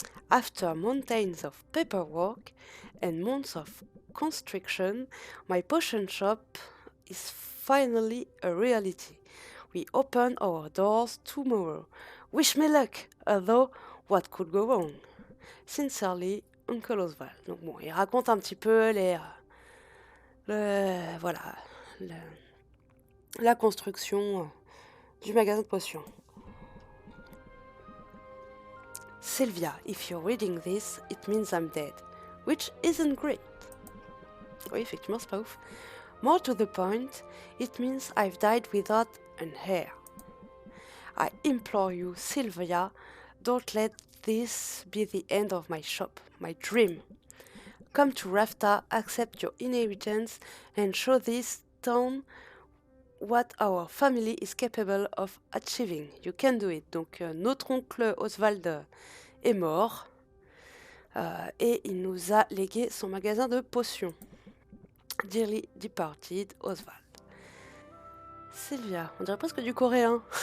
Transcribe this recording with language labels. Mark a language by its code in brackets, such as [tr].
[en] After mountains of paperwork and months of constriction, my potion shop is finally a reality. We open our doors tomorrow. Wish me luck, although what could go wrong? Sincerely, Uncle Oswald. [fr] Donc bon, il raconte un petit peu voilà, la construction du magasin de potions. [en] Sylvia, if you're reading this, it means I'm dead, which isn't great. [fr] Oui, effectivement, c'est pas ouf. [en] More to the point, it means I've died without an heir. I implore you, Sylvia, don't let this be the end of my shop, my dream. Come to Rafta, accept your inheritance, and show this town what our family is capable of achieving. You can do it. [fr] Donc, notre oncle Oswald est mort et il nous a légué son magasin de potions. [en] Dearly departed Oswald. [fr] Sylvia, on dirait presque du coréen.